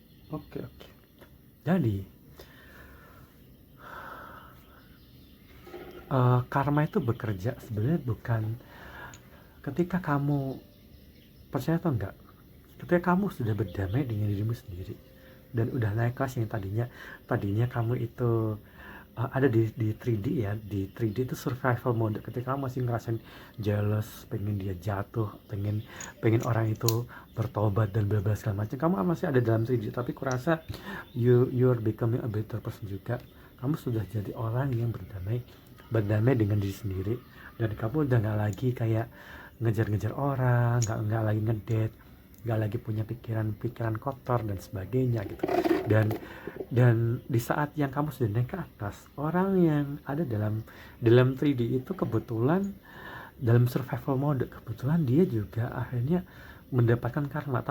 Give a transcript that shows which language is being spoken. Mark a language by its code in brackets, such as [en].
[id] Oke. Jadi karma itu bekerja sebenarnya bukan ketika kamu, percaya atau enggak, ketika kamu sudah berdamai dengan dirimu sendiri dan udah naik kelas, yang tadinya kamu itu ada di 3D ya. Di 3D itu survival mode, ketika kamu masih ngerasain jealous, pengen dia jatuh, pengen orang itu bertobat dan bla bla segala macam, kamu masih ada dalam 3D. Tapi kurasa [en] you're becoming a better person [id] juga. Kamu sudah jadi orang yang berdamai dengan diri sendiri, dan kamu udah nggak lagi kayak ngejar-ngejar orang, nggak lagi ngedate, nggak lagi punya pikiran kotor dan sebagainya gitu. Dan di saat yang kamu sudah naik ke atas, orang yang ada dalam 3D itu kebetulan dalam survival mode, kebetulan dia juga akhirnya mendapatkan karma.